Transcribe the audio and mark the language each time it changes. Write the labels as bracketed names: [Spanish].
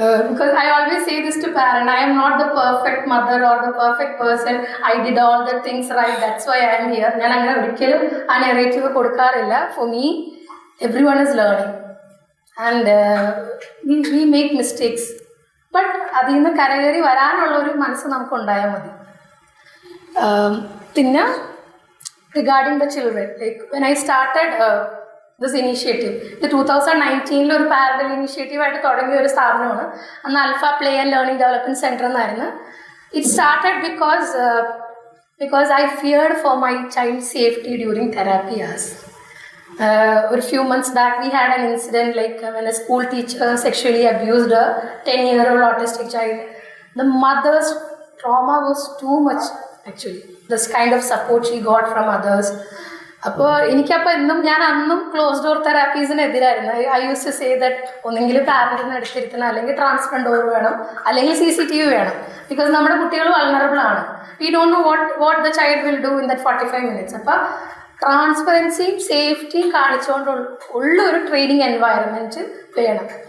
[English] Because I always say this to parents, I am not the perfect mother or the perfect person. I did all the things right, that's why I am here. [Malayalam] ഞാൻ അങ്ങനെ ഒരിക്കലും ആ narrative കൊടുക്കാറില്ല. [English] For me, everyone is learning and we make mistakes. [Malayalam] But അതിൽ നിന്ന് കരകയറി വരാനുള്ളൊരു മനസ്സ് നമുക്കുണ്ടായാൽ മതി. [English] പിന്നെ regarding the children, like when I started this initiative, [Malayalam] ഇത് 2019 ഒരു പാരലൽ ഇനീഷ്യേറ്റീവായിട്ട് തുടങ്ങിയ ഒരു സ്ഥാപനമാണ്. അന്ന് അൽഫ play and learning development centre എന്നായിരുന്നു. [English] It started because because I feared for my child's safety during therapy hours. A few months back, we had an incident like when a school teacher sexually abused a 10-year-old autistic child. The mother's trauma was too much, actually. This kind of support she got from others. [Malayalam] അപ്പോൾ എനിക്കപ്പോൾ ഞാൻ അന്നും close door തെറാപ്പീസിനെതിരായിരുന്നു. [English] I use to say that [Malayalam] ഒന്നെങ്കിൽ പാരൻറ്റിനെ എടുത്തിരുത്തണം, അല്ലെങ്കിൽ transparent door വേണം, അല്ലെങ്കിൽ CCTV വേണം. [English] because [Malayalam] നമ്മുടെ കുട്ടികൾ വൾണറബിൾ ആണ്. [English] We don't know what the child will do in that 45 minutes. [Malayalam] അപ്പോൾ ട്രാൻസ്പെറൻസിയും സേഫ്റ്റിയും കാണിച്ചുകൊണ്ട് ഉള്ള ഒരു ട്രെയിനിങ് എൻവയറമെൻറ്റ് വേണം.